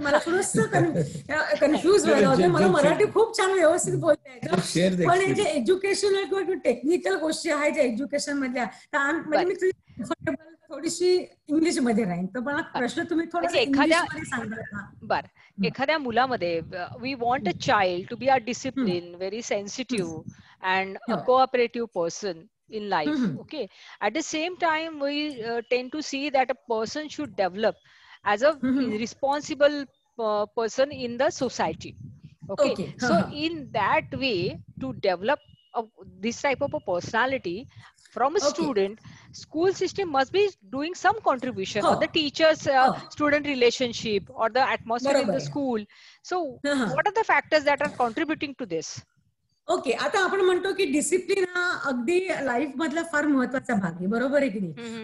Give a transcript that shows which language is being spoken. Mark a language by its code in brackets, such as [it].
[mr] मला थोडंसं कन्फ्युज व्हायला होतं. मला मराठी खूप छान व्यवस्थित बोलता येतं, पण जे एज्युकेशनल किंवा टेक्निकल गोष्टी आहेत ज्या एज्युकेशन मधल्या, म्हणजे मी कम्फर्टेबल थोडीशी इंग्लिश मध्ये राहीन. तर मला प्रश्न तुम्ही थोडंसं इंग्लिश मध्ये सांगाल का? बरं. एखाद्या मुलामध्ये [en] We want a child to be a discipline, very sensitive and a cooperative person in life. Okay, at the same time we tend to see that a person should develop as a responsible person in the society. Okay, so in that way to develop this type of a personality from a student, school system must be doing some contribution, or the teachers student relationship, or the atmosphere in the school. So what are the factors that are contributing to this? [mr] Okay, आता आपण म्हणतो की discipline हा अगदी life मधला फार महत्वाचा भाग आहे, बरोबर आहे की नाही?